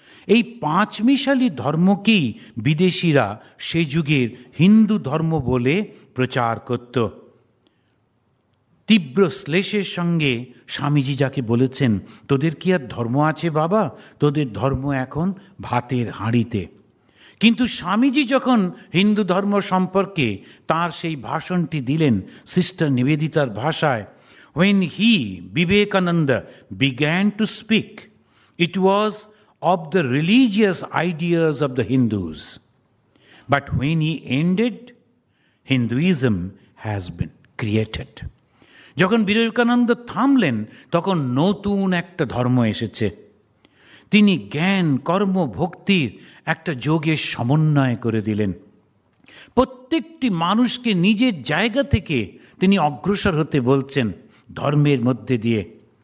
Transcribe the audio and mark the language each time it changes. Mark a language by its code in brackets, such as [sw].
[bn] এই পাঁচমিশালি ধর্মকেই বিদেশিরা সে যুগের হিন্দু ধর্ম বলে প্রচার করত। তীব্র শ্লেষের সঙ্গে স্বামীজি যাকে বলেছেন, তোদের কি আর ধর্ম আছে বাবা, তোদের ধর্ম এখন ভাতের হাঁড়িতে। কিন্তু স্বামীজি যখন হিন্দু ধর্ম সম্পর্কে তার সেই ভাষণটি দিলেন সিস্টার নিবেদিতার ভাষায়, [en] when he, Vivekananda, began to speak, it was of the religious ideas of the Hindus. But when he ended, Hinduism has been created. [bn] যখন বিবেকানন্দ থামলেন তখন নতুন একটা ধর্ম এসেছে। তিনি জ্ঞান, কর্ম, ভক্তির একটা যোগের সমন্বয় করে দিলেন। প্রত্যেকটি মানুষকে নিজের জায়গা থেকে তিনি অগ্রসর হতে বলছেন ধর্মের মধ্যে দিয়ে।